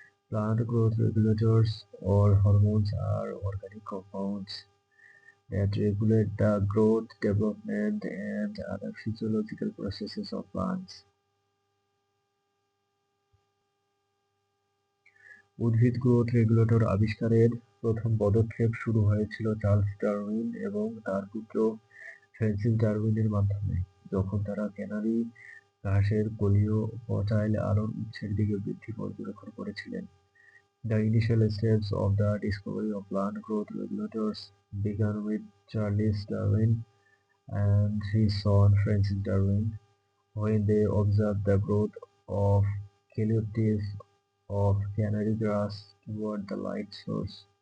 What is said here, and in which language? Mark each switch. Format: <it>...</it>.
<en>Plant growth regulators or hormones are organic compounds that regulate the growth, development, and other physiological processes of plants.</en> <bn>উদ্ভিদ growth regulator আবিষ্কারের প্রথম পদক্ষেপ শুরু হয়েছিল Charles Darwin এবং তার পুত্র ফ্রান্সিস ডারউইনের মাধ্যমে, যখন তারা ক্যানারি ঘাসের গোলীয় পচাইল আলোর উৎসের দিকে বৃদ্ধি পর্যবেক্ষণ করেছিলেন।</bn> <en>The initial steps of the discovery of plant growth regulators began with Charles Darwin and his son Francis Darwin when they observed the growth of calyptis of canary grass toward the light source.</en>